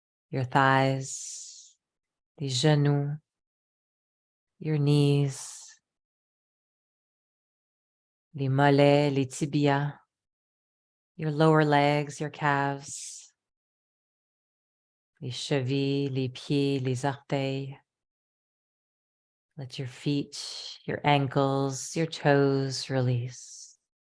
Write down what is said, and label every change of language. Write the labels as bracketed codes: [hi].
[en] Your thighs. [fr] Les genoux. [en] Your knees. [fr] Les mollets, les tibias. [en] Your lower legs, your calves. [fr] Les chevilles, les pieds, les orteils. [en] Let your feet, your ankles, your toes release.